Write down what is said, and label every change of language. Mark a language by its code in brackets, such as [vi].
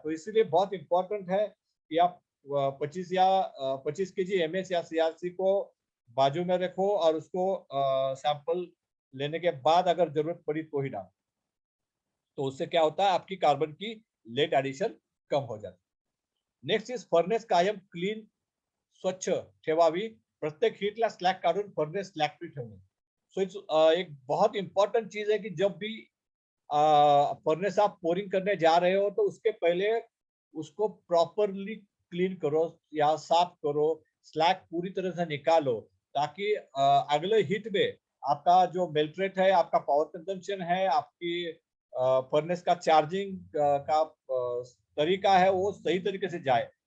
[hi] तो इसीलिए बहुत इंपॉर्टेंट है कि आप 25 केजी एमएस या सीआरसी को बाजू में रखो और उसको सैंपल लेने के बाद अगर जरूरत पड़ी तो ही डालो। तो उससे क्या होता है, आपकी कार्बन की लेट एडिशन कम हो जाती है। [en] next is [mr] फर्नेस कायम क्लीन स्वच्छ ठेवावी, प्रत्येक हीटला स्लॅग काढून फर्नेस स्लॅग फ्री ठेवणे। [en] so it's [hi] एक बहुत इंपॉर्टेंट चीज है कि जब भी फर्नेस आप पोरिंग करने जा रहे हो तो उसके पहले उसको प्रॉपरली क्लीन करो या साफ करो, स्लैग पूरी तरह से निकालो, ताकि अगले हीट में आपका जो मेल्ट रेट है, आपका पावर कंजम्पशन है, आपकी फर्नेस का चार्जिंग का तरीका है वो सही तरीके से जाए।